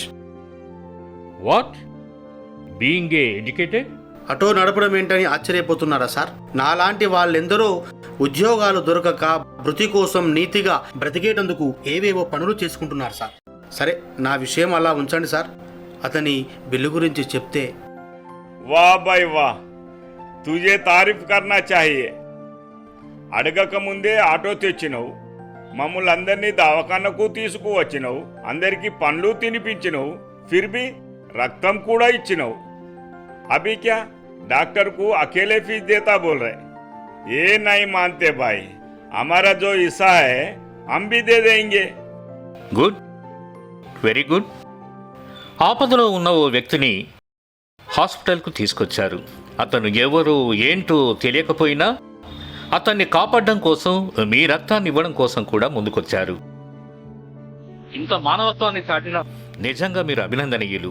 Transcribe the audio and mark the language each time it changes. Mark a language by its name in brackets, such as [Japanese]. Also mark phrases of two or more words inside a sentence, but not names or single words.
[English] What? Being a educated? [Telugu] ఆటో నడపడం ఏంటని ఆశ్చర్యపోతున్నారా సార్? నాలాంటి వాళ్ళెందరో ఉద్యోగాలు దొరకక వృత్తి కోసం నీతిగా బ్రతికేటందుకు ఏవేవో పనులు చేసుకుంటున్నారు సార్. సరే, నా విషయం అలా ఉంచండి సార్. అతని బిల్లు గురించి చెప్తే. [Hindi] वाह भाई वाह, तुझे तारीफ करना चाहिए. [Telugu] అడగక ముందే ఆటో తెచ్చినవు, మమ్మల్ని అందరినీ దవాఖానకు తీసుకువచ్చినవు, అందరికీ పండ్లు తినిపించినవు, [Hindi] फिर भी [Telugu] రక్తం కూడా ఇచ్చినవు. [Hindi] अभी क्या डॉक्टर को अकेले फीस देता बोल रहे? ये नहीं मानते भाई, हमारा जो हिस्सा है हम भी दे देंगे. [English] Good, very good. [Telugu] ఆపదలో ఉన్న ఓ వ్యక్తిని హాస్పిటల్కు తీసుకొచ్చారు. అతను ఎవరు ఏంటో తెలియకపోయినా అతన్ని కాపాడడం కోసం, మీ రక్తాన్ని ఇవ్వడం కోసం కూడా ముందుకొచ్చారు. ఇంత మానవత్వాన్ని చాటిన నిజంగా మీరు అభినందనీయులు.